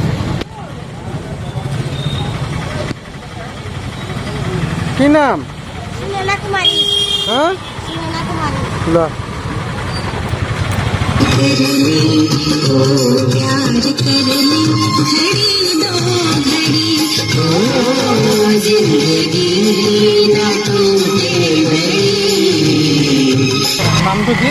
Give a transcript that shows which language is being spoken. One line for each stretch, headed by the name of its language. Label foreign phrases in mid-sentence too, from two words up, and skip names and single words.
Assamese: কি নাম? सुनैना कुमारी হা सुनैना कुमारी ল নামটো কি